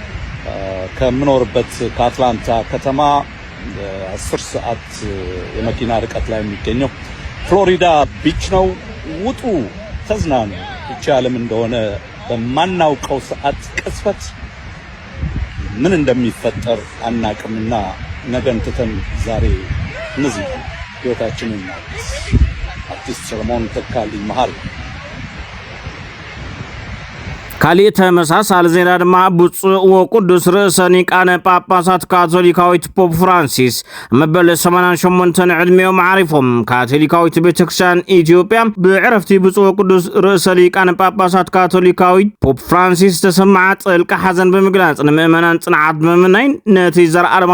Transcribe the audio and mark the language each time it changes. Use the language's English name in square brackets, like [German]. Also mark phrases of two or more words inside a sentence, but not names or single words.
[Amharic] ከምኖርበት ከአትላንታ ከተማ 10 ሰዓት የመኪና ርቀት ላይ የሚገኘው ፍሎሪዳ ቢች ነው። ውጡ፣ ተዝናኑ። ብቻ ዓለም እንደሆነ በማናውቀው ሰዓት ቅጽበት ምን እንደሚፈጠር አናቅምና ነገን ትተን ዛሬ እነዚህ ህይወታችንን አርቲስት ሰሎሞን ተካልኝ መሐሪ [Tigrinya] ካሊእ ተመሳሳሊ ዜና ድማ ብፁዕ ወቅዱስ ርእሰ ሊቃነ ጳጳሳት ካቶሊካዊት ፖፕ ፍራንሲስ መበል 88 ዕድሜኦም ዓሪፎም። ካቶሊካዊት ቤተክርስቲያን ኢትዮጵያ ብዕረፍቲ ብፁዕ ወቅዱስ ርእሰ ሊቃነ ጳጳሳት ካቶሊካዊት ፖፕ ፍራንሲስ ተሰማዓ ጥልቂ ሓዘን ብምግላጽ ንምእመናን ጽንዓት ብምናይን ነቲ ዘረኣለማዊ